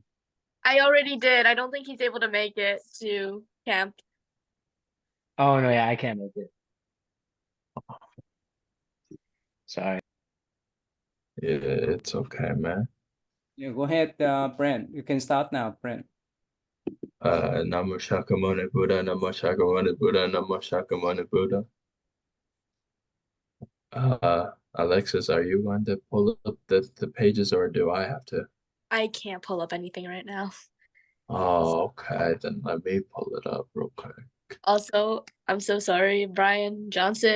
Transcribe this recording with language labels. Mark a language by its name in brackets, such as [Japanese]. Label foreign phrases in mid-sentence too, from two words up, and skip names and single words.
[English] I already did. I don't think he's able to make it to camp. Oh no, yeah, I can't make it. Sorry. Yeah, it's okay, man. Yeah, go ahead, Brent. You can start now, Brent. [Pali] Namo Shakyamuni Buddha, Namo Shakyamuni Buddha, Namo Shakyamuni Buddha. [English] Alexis, are you going to pull up the pages or do I have to? I can't pull up anything right now. Oh, okay. Then let me pull it up real quick. Also, I'm so sorry, Brian Johnson.